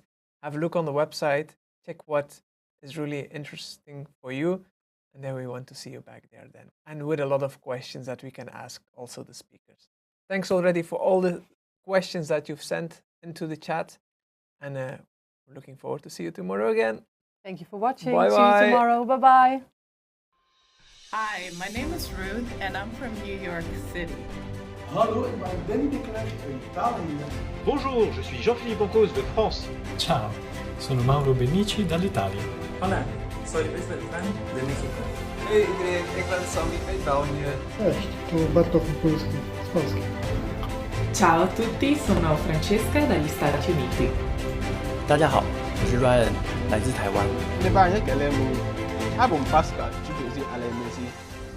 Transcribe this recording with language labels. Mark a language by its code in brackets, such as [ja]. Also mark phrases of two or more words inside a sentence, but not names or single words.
[en] Have a look on the website, check what is really interesting for you, and then we want to see you back there then, and with a lot of questions that we can ask also the speakers. Thanks already for all the questions that you've sent into the chat, and we're looking forward to see you tomorrow again. Thank you for watching. Bye-bye. See you tomorrow. Bye-bye. Hi, my name is Ruth and I'm from New York City. [nl] Hallo, ik ben Danny Deprez uit Italië. [fr] Bonjour, je suis Jean-Philippe Ancos de France. [it] Ciao, sono Mauro Benici dall'Italia. [es] Hola, soy Luis Beltrán de México. [nl] Hey iedereen, ik ben Sammy uit België. [pl] Cześć, tu Bartosz Polski z Polski. [it] Ciao a tutti, sono Francesca dagli Stati Uniti. [zh] 大家好，我是 Ryan，来自台湾。 Lebar ya kalemu. Habong Pascal, Sjoukje, Alain Messi.